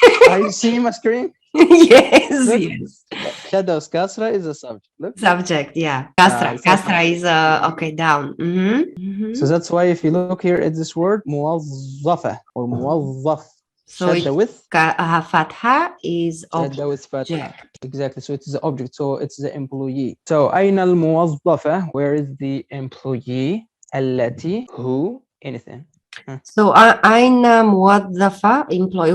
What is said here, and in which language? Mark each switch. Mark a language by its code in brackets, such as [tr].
[en] Are you seeing my screen? Yes, Look, yes. شدة with كسرة is a subject. Look. Subject, yeah. Kasra. it's not Kasra is okay, down. So that's why if you look here at this word موظفة or موظف, So [ar] شدة with [en] fatha is [ar] شدة with فتحة. [en] object. Exactly. So it's the object. So it's the employee. [ar] So أين الموظفة? [en] Where is the employee? التي who anything. [ar] So أين موظفة employee.